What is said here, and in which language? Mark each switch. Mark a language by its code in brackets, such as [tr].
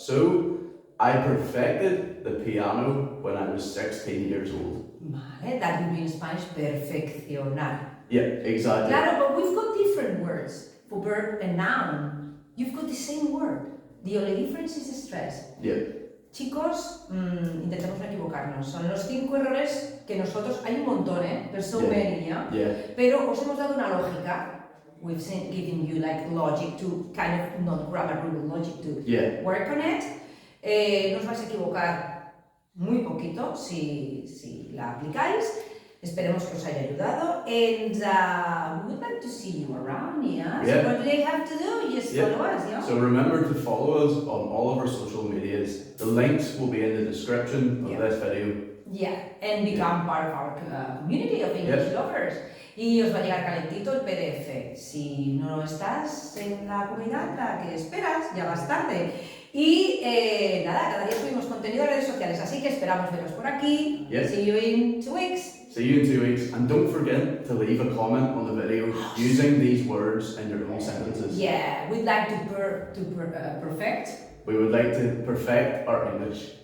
[en] So I perfected the piano when I was 16 years old. Vale, that would be in Spanish perfeccionar. Yeah, exactly. Claro, but we've got different words for verb and noun. You've got the same word. The only difference is the stress. Yeah. [es] Chicos, intentemos no equivocarnos. Son los 5 errores que nosotros, hay un montón, [en] There's so Yeah. many, Yeah. [es] Pero os hemos dado una lógica. [en] We've given you like logic to kind of, not grammar rule, logic to Yeah. work on it. [es] No os vais a equivocar muy poquito si la aplicáis. Esperemos que os haya ayudado. [en] And we would like to see you around, yeah? Yeah. So what do they have to do? Just Yeah. follow us, yeah? So remember to follow us on all of our social medias. The links will be in the description of Yeah. this video. Yeah, and become part of our community of English lovers. [es] Y os va a llegar calentito el PDF. Si no estás en la comunidad, la que esperas, ya vas tarde. Y nada, cada día subimos contenido a redes sociales, así que esperamos veros por aquí. [en] Yes. See you in 2 weeks. See you in 2 weeks, and don't forget to leave a comment on the video using these words in your own sentences. Yeah, we'd like to perfect. We would like to perfect our English.